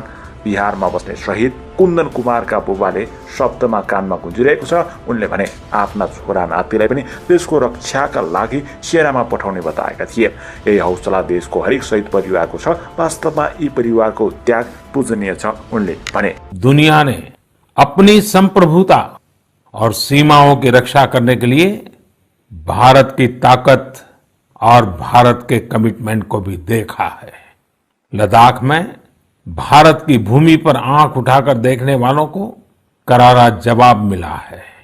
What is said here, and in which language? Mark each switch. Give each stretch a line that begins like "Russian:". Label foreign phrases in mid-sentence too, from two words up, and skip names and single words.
Nepali: बिहारमा बस्ने शहीद कुन्दन कुमारका बुबाले शब्दमा कानमा गुन्जिरहेको छ। उनले भने आफ्ना छोरा नातिलाई पनि देशको रक्षाका लागि सेनामा पठाउने बताएका थिए। यही हौसला देशको हरेक शहीद परिवारको छ। वास्तवमा यी परिवारको त्याग पूजनीय छ। उनले भने
Hindi: दुनिया ने अपनी संप्रभुता और सीमाओं की रक्षा करने के लिए भारत की ताकत और भारत के कमिटमेंट को भी देखा है। लद्दाख में भारत की भूमि पर आंख उठाकर देखने वालों को करारा जवाब मिला है।